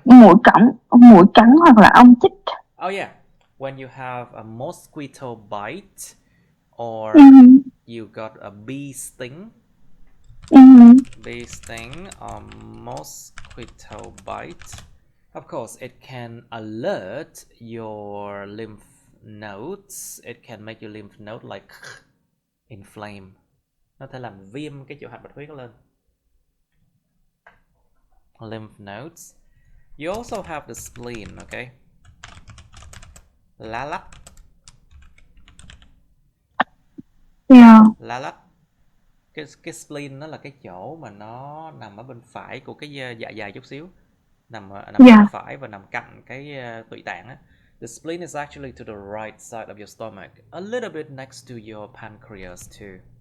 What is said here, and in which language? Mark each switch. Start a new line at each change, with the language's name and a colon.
Vietnamese: Mũi cắn hoặc là ong chích.
English: Oh yeah, when you have a mosquito bite, or you got a bee sting. Bee sting or mosquito bite. Of course, it can alert your lymph nodes. It can make your lymph node like inflame.
Vietnamese: Nó thể làm viêm cái chỗ hạch bạch huyết lên.
English: Lymph nodes. You also have the spleen, okay?
Vietnamese: Lá lách. Lá lách. Cái spleen nó là cái chỗ mà nó nằm ở bên phải của cái dạ dày chút xíu, nằm bên phải và nằm cạnh cái tụy tạng á.
English: The spleen is actually to the right side of your stomach, a little bit next to your pancreas too.